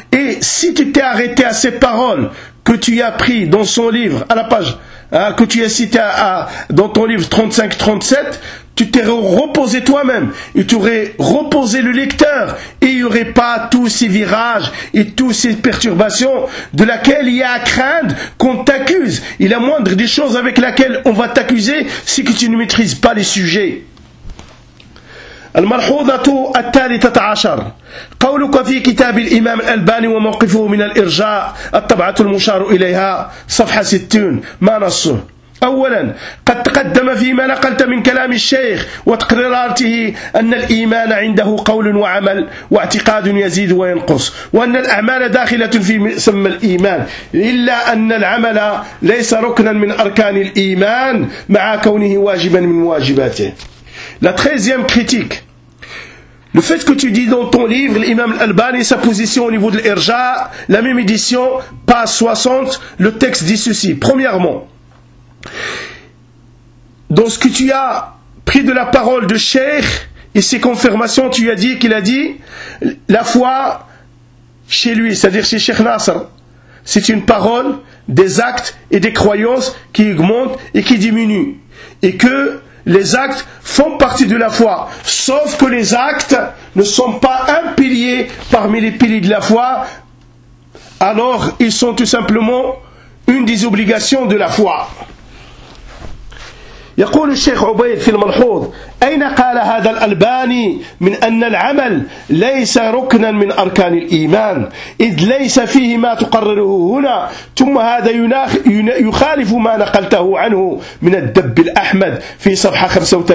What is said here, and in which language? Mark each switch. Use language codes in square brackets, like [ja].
[fr] Et si tu t'es arrêté à ces paroles que tu as pris dans son livre, à la page, hein, que tu as cité à, dans ton livre 35-37, tu t'es reposé toi-même, et tu aurais reposé le lecteur, et il n'y aurait pas tous ces virages et toutes ces perturbations de laquelle il y a à craindre qu'on t'accuse. Il y a moindre des choses avec laquelle on va t'accuser, si que tu ne maîtrises pas les sujets. [ar] الملحوظة الثالثة عشر قولك في كتاب الإمام الألباني وموقفه من الإرجاء الطبعة المشار إليها صفحة 60 ما نصه. أولا قد تقدم فيما نقلت من كلام الشيخ وتقريراته أن الإيمان عنده قول وعمل واعتقاد يزيد وينقص وأن الأعمال داخلة في مسمى الإيمان إلا أن العمل ليس ركنا من أركان الإيمان مع كونه واجبا من واجباته. [fr] La treizième critique, le fait que tu dis dans ton livre, l'imam al-Albani, sa position au niveau de l'Irja, la même édition, page 60, le texte dit ceci. Premièrement, dans ce que tu as pris de la parole de Cheikh et ses confirmations, tu as dit qu'il a dit la foi chez lui, c'est-à-dire chez Cheikh Nasser, c'est une parole, des actes et des croyances qui augmentent et qui diminuent. Et que les actes font partie de la foi, sauf que les actes ne sont pas un pilier parmi les piliers de la foi, alors ils sont tout simplement une des obligations de la foi. [ar] يقول الشيخ عبيد في الملحوظ أين قال هذا الألباني من أن العمل ليس ركنا من أركان الإيمان إذ ليس فيه ما تقرره هنا ثم هذا يخالف ما نقلته عنه من الدب الأحمد في صفحة 35-36